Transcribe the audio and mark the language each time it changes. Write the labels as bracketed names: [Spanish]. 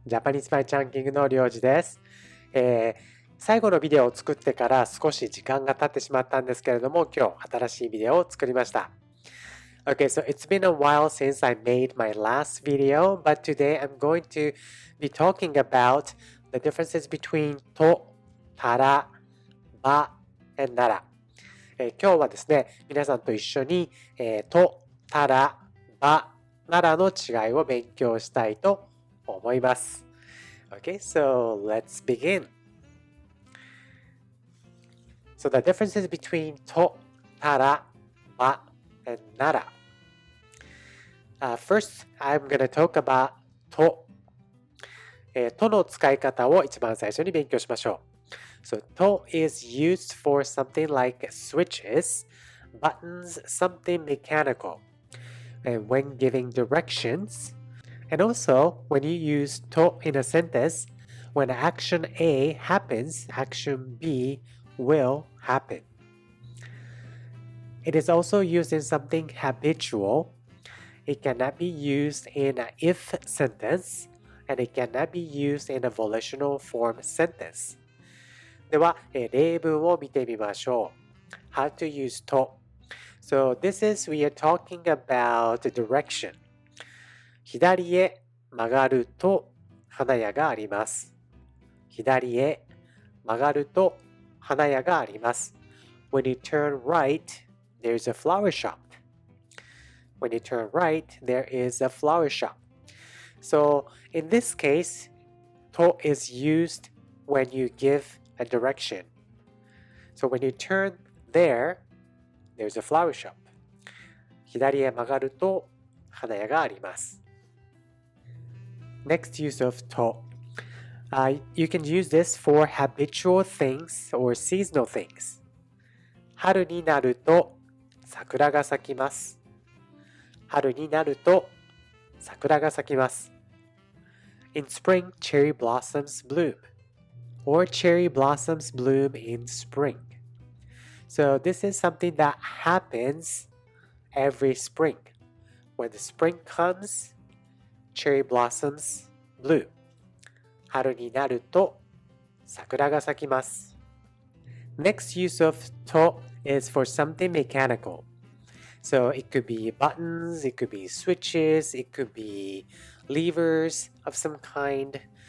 [Japanese] ジャパニーズマイチャンキングのRyojiです。最後のビデオを作ってから少し時間が経ってしまったんですけれども、今日新しいビデオを作りました。 [English] Okay, so it's been a while since I made my last video, but today I'm going to be talking about the differences between と、たら、ば、and なら。 [Japanese] 今日はですね、皆さんと一緒に、と、たら、ば、ならの違いを勉強したいと思います。 [English] Okay, so let's begin. So the differences between と、たら、ば、and なら。 First, I'm going to talk about と。 [Japanese] との使い方を一番最初に勉強しましょう。 [English] So, と is used for something like switches, buttons, something mechanical, and when giving directions. And also, when you use と in a sentence, when action A happens, action B will happen. It is also used in something habitual. It cannot be used in an if sentence, and it cannot be used in a volitional form sentence. [Japanese] では、例文を見てみましょう。 [English] How to use と。 So this is, we are talking about direction. [Japanese] 左へ曲がると花屋があります。左へ曲がると花屋があります。 [English] When you turn right, there's a flower shop. When you turn right, there is a flower shop. So in this case, と is used when you give a direction. So when you turn there, there's a flower shop. [Japanese] 左へ曲がると花屋があります。 [English] Next use of と。 You can use this for habitual things or seasonal things. [Japanese] 春になると桜が咲きます。春になると桜が咲きます。 [English] In spring, cherry blossoms bloom. Or cherry blossoms bloom in spring. So this is something that happens every spring. When the spring comes, cherry blossoms bloom. [Japanese] 春になると桜が咲きます。 [English] Next use of と is for something mechanical. So it could be buttons, it could be switches, it could be levers of some kind.